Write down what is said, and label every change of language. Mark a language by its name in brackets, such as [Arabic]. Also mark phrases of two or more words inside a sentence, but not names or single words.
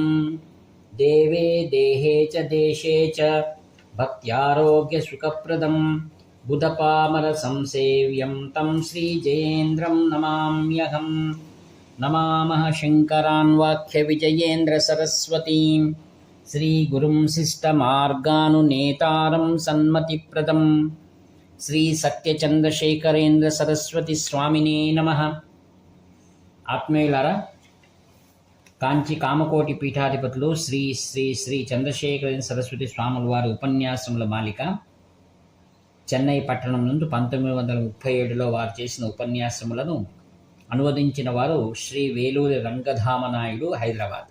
[Sanskrit] देवे देहे च देशे च भक्त्यारोग्यसुखप्रदं बुधपामरसंसेव्यं तं श्रीजयेन्द्रं नमाम्यहम्। नमामः शङ्करान् वाक्यविजयेन्द्रसरस्वतीं श्रीगुरुं शिष्टमार्गानुनेतारं सन्मतिप्रदं श्रीसत्यचन्द्रशेखरेन्द्रसरस्वतीस्वामिने नमः। [Telugu] ఆత్మీయులారా, కాంచి కామకోటి పీఠాధిపతులు శ్రీ శ్రీ శ్రీ చంద్రశేఖరేంద్ర సరస్వతి స్వాముల వారి ఉపన్యాసముల మాలిక చెన్నై పట్టణం నుండి 1937లో వారు చేసిన ఉపన్యాసములను అనువదించిన వారు శ్రీ వేలూరి రంగధామనాయుడు, హైదరాబాద్.